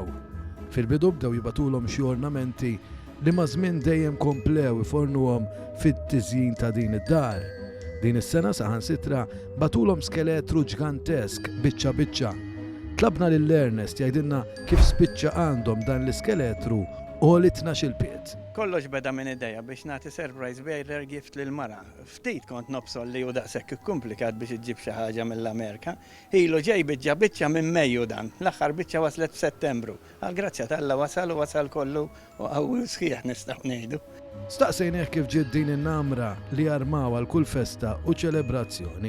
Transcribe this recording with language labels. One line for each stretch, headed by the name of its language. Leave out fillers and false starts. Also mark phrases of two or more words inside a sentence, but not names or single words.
Maltese: Fil-bidu bdew jibatulhom xi ornamenti li ma' żmien dejjem komplew ifornuhom fit-tiżjin ta' din id-dar. Din is-sena saħansitra batulhom skeletru ġgantesk biċċa biċċa. Tlabna lil Ernest jgħidilna kif spiċċa għandhom dan l-iskeletru u li 12 pied. Kollox beda minn ideja biex nagħti
English: surprise bearer gift
Maltese: lil mara. Ftit kont nobsol li hu daqshekk ikkumplikat biex iġġib xi ħaġa mill-Amerika. Ilu ġej biċċa minn Mejju dan. L-aħħar biċċa waslet f'Settembru. Għal grazzja tal-Alla wasal kollu u qawwi sħiħ nistgħu ngħidu. Staqsejnieh kif ġiet din in-namra li armaw għal kull festa u ċelebrazzjoni.